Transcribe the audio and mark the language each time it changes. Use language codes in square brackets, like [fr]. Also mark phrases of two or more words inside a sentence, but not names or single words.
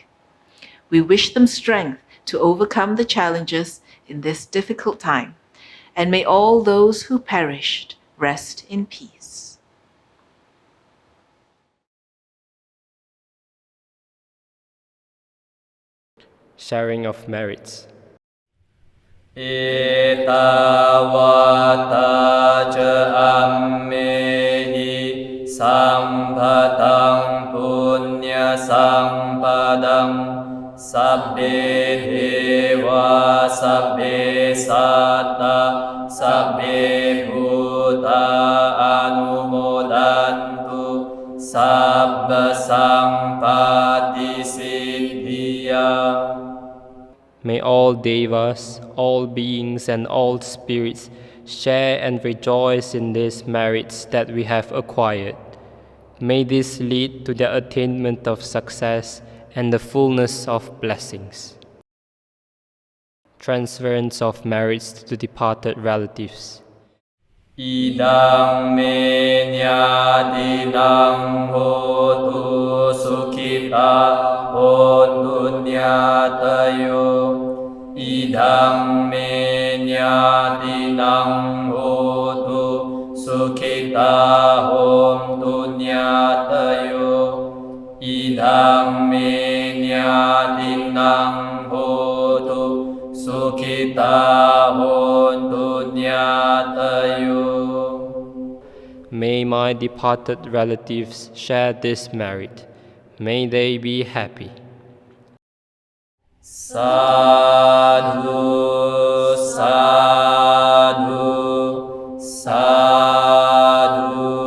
[en] We wish them strength to overcome the challenges in this difficult time, and may all those who perished rest in peace. Sharing of merits. [pi] Etawata ca ammehi sampatang punya sampadang sabbe dewa sabbe satta sabbe bhuta anumodantu sabba sampati siddhiya. [en] May all devas, all beings, and all spirits share and rejoice in these merits that we have acquired. May this lead to the attainment of success and the fullness of blessings. Transference of merits to departed relatives. [pi] Idang me nyatinang hotu sukhita hontu nyatayo. Idang me nyatinang hotu sukhita hontu nyatayo. Idang me nyatinang hotu sukhita hontu nyatayo. [en] May my departed relatives share this merit. May they be happy. [pi] Sadhu, sadhu, sadhu.